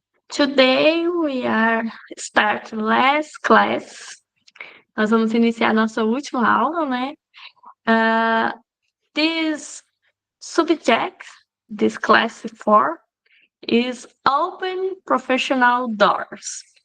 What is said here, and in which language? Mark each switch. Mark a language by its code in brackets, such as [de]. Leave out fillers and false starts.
[en] Today we are starting last class. [pt] Nós vamos iniciar nossa última aula, né? [en] This subject, this class 4, is Open Professional Doors.